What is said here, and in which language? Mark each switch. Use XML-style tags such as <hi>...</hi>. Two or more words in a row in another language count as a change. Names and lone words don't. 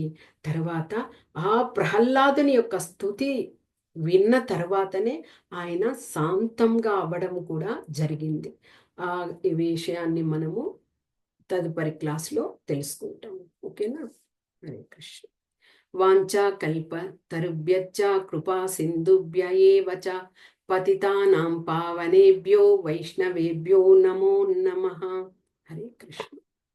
<te>తర్వాత ఆ ప్రహ్లాదుని యొక్క స్తుతి విన్న తర్వాతనే ఆయన శాంతంగా అవ్వడం కూడా జరిగింది. ఈ విషయాన్ని మనము తదుపరి క్లాస్లో తెలుసుకుంటాము.</te> <sa>ఓకేనా? హరే కృష్ణ. వాంఛాకల్ప తరుభ్యశ్చ కృపా సింధుభ్య ఏవ చ పతితానాం పావనేభ్యో వైష్ణవేభ్యో నమో నమః. హరే కృష్ణ.</sa>